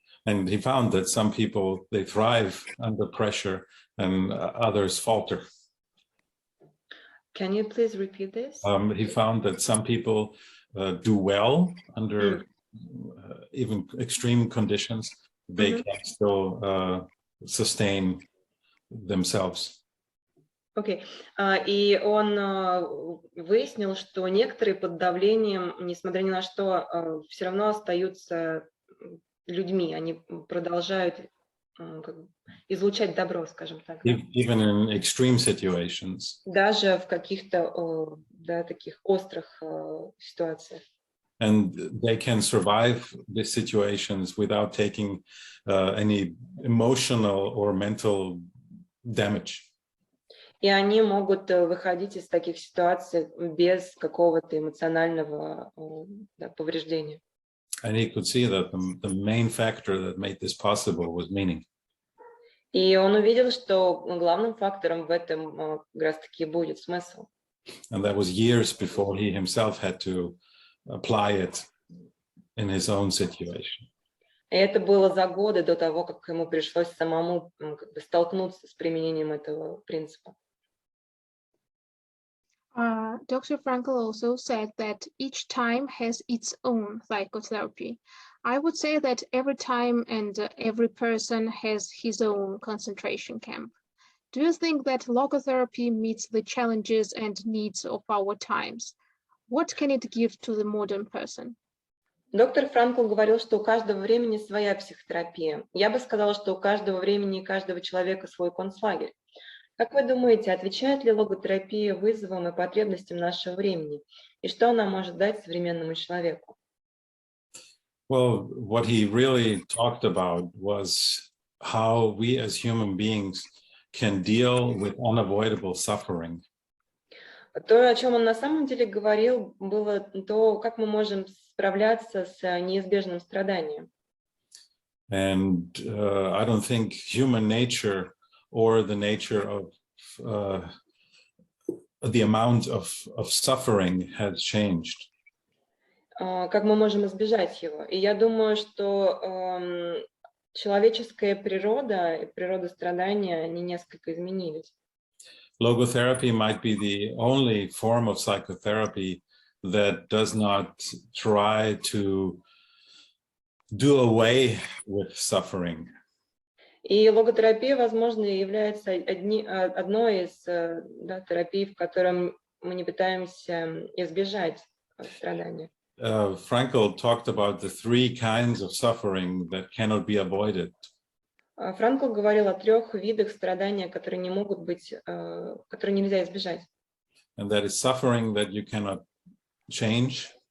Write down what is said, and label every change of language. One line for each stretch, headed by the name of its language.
English: And he found that some people, they thrive under pressure and others falter. Can you please repeat this? He found that some people do well under even extreme conditions. They can still sustain themselves.
Russian: Окей. И он выяснил, что некоторые под давлением, несмотря ни на что, все равно остаются людьми. Они продолжают излучать добро, скажем так.
English: Even in extreme situations.
Russian: Даже в каких-то таких острых ситуациях.
English: And they can survive these situations without taking any emotional or mental damage.
Russian: И они могут выходить из таких ситуаций без какого-то эмоционального повреждения.
English: And he could see that the main factor that made this possible was meaning.
Russian: И он увидел, что главным фактором в этом как раз-таки будет смысл.
English: And that was years before he himself had to apply it in his own situation.
Russian: И это было за годы до того, как ему пришлось самому столкнуться с применением этого принципа.
English: Dr. Frankl also said that each time has its own psychotherapy. I would say that every time and every person has his own concentration camp. Do you think that logotherapy meets the challenges and needs of our times? What can it give to the modern person?
Russian: Доктор Франкл говорил, что у каждого времени своя психотерапия. Я бы сказала, что у каждого времени и каждого человека свой концлагерь. Как вы думаете, отвечает ли логотерапия вызовам и потребностям нашего времени? И что она может дать современному человеку?
English: Well, what he really talked about was how we as human beings can deal with unavoidable suffering.
Russian: То, о чем он на самом деле говорил, было то, как мы можем справляться с неизбежным страданием.
English: And I don't think human nature or the nature of the amount of suffering has changed.
Russian: Как мы можем избежать его? И я думаю, что человеческая природа и природа страдания, они несколько изменились.
English: Logotherapy might be the only form of psychotherapy that does not try to do away with suffering.
Russian: И логотерапия, возможно, является одной из терапий, в котором мы не пытаемся избежать страдания.
English: Frankl talked about the 3 kinds of suffering that cannot be avoided.
Russian: Франкл говорил о 3 видах страдания, которые не могут быть, которые нельзя избежать.
English: And that is suffering that you cannot change.